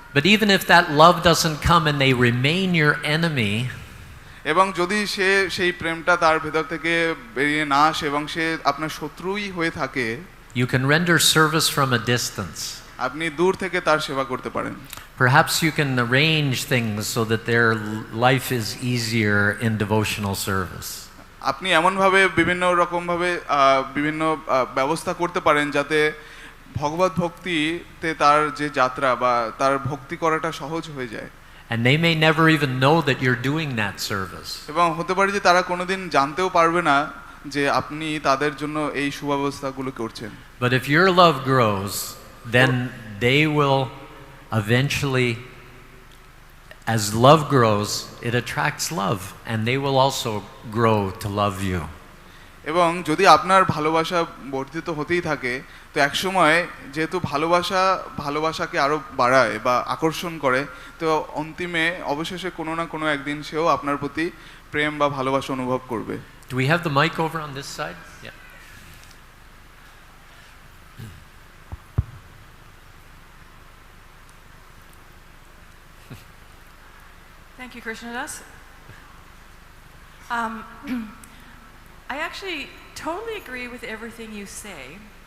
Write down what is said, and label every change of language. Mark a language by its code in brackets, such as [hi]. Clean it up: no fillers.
[en] But even if that love doesn't come and they remain your enemy, [bn] এবং যদি সেই প্রেমটা তার ভেতর থেকে বেরিয়ে না আসে এবং সে আপনার শত্রুই হয়ে থাকে, [en] you can render service from a distance. [bn] আপনি দূর থেকে তার সেবা করতে পারেন। [en] Perhaps you can arrange things so that their life is easier in devotional service. [bn] আপনি এমনভাবে বিভিন্ন রকমভাবে বিভিন্ন ব্যবস্থা করতে পারেন যাতে ভগবত ভক্তিতে তার যে যাত্রা বা তার ভক্তি করাটা সহজ হয়ে যায়। [en] And they may never even know that you're doing that service. [bn] এবং হতে পারে যে তারা কোনোদিন জানতেও পারবে না যে আপনি তাদের জন্য এই সুব্যবস্থাগুলো করছেন। [en] But if your love grows, then they will eventually, as love grows, it attracts love, and they will also grow to love you. [bn] এবং যদি আপনার ভালোবাসা বর্ধিত হতেই থাকে, তো একসময় যেহেতু ভালোবাসাকে আরও বাড়ায় বা আকর্ষণ করে, তো অন্তিমে অবশেষে কোনো না কোনো একদিন সেও আপনার প্রতি প্রেম বা ভালোবাসা অনুভব করবে। [en] Do we have the mic over on this side? Yeah. Thank you, Krsnadasa. I actually totally agree with everything you say.